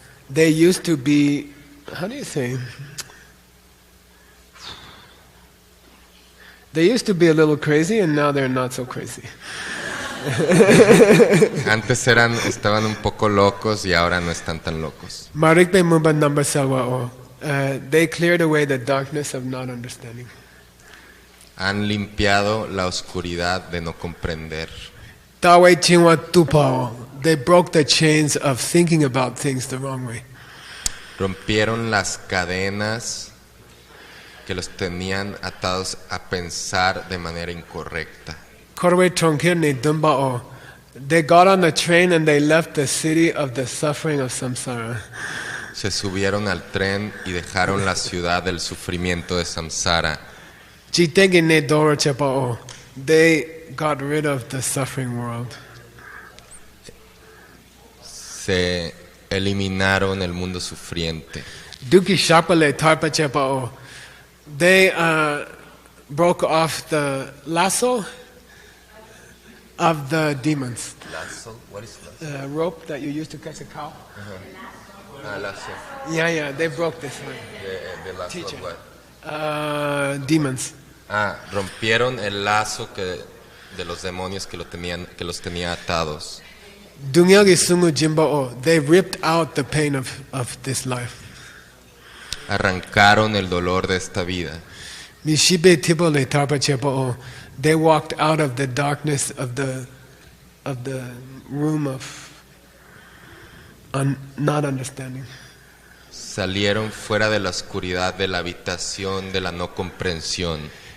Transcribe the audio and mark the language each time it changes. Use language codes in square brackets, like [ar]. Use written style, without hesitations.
[en] They used to be, how do you say? They used to be a little crazy and now they're not so crazy. [es] Antes estaban un poco locos y ahora no están tan locos. [bo] Marikbe Mumba number salwa. [en] They cleared away the darkness of not understanding. [es] Han limpiado la oscuridad de no comprender. [bo] Tawai Chinwa Tupao. [en] They broke the chains of thinking about things the wrong way. [es] Rompieron las cadenas que los tenían atados a pensar de manera incorrecta. [bo] Korwe Tronkir ni Dumbao. [en] They got on the train and they left the city of the suffering of samsara. [es] Se subieron al tren y dejaron la ciudad del sufrimiento de samsara. [bo] Jitengi ne Doro Chepao. [en] They got rid of the suffering world. [es] Se eliminaron el mundo sufriente. [bo] Duki Shapale Tarpa Chepao. [en] They broke off the lasso of the demons. Lazo, what is The rope that you used to catch a cow. [es] lazo. [en] Yeah, they broke this one. [es] De lazo [en] Teacher. what? Demons. [es] Rompieron el lazo de los demonios que los tenía atados. [bo] Dungyagi Sungu Jimbao. [en] They ripped out the pain of this life. [es] Arrancaron el dolor de esta vida. [bo] Mishibe Tibole Tarpa Chepao. [en] They walked out of the darkness of the the room of not understanding. [es] Salieron fuera de la oscuridad de la habitación de la no comprensión.